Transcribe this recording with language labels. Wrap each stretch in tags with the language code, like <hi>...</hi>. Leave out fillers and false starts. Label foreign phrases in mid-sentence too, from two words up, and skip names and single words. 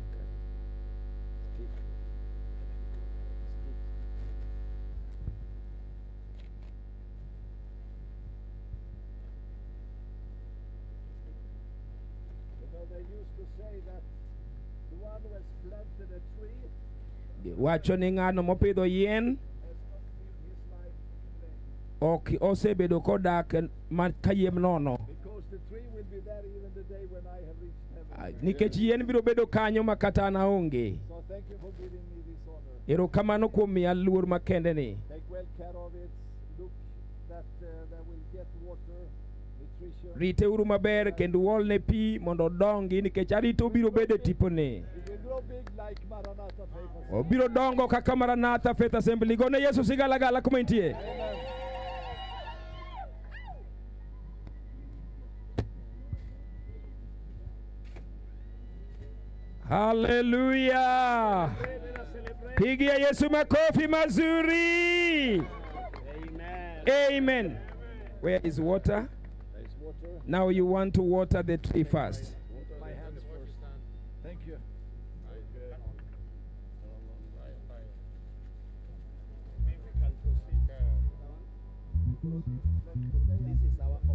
<en>Steve. You know, they used to say that the one who has planted a tree</en> <luo>Wacho ni ng'ano mopidho yien ok osebedo kodak kayiem nono,</luo> <en>because the tree will be there even the day when I have reached heaven.</en> <luo>nikech yien biro bedo kanyo makata an aonge.</luo> <en>So thank you for giving me this honor.</en> <luo>Erokamano kuom miya luor makende ni.</luo> <en>Take well care of it. Look that they will get water, nutrition.</en> <luo>Rite uru maber kendo uolne pi mondo odongi, nikech arito biro bedo e tipone.</luo> <en>It will grow big like Maranatha Faith Assembly.</en> <luo>Obiro dongo kaka Maranatha Faith Assembly. Gone Yesu sigalagala kuma intie.</luo> <en>Amen. Hallelujah.</en> <sw>Pigia Yesu makofi mazuri.</sw> <en>Amen. Amen. Where is water? There is water. Now you want to water the tree first. My hands first. Thank you. This is our own.</en>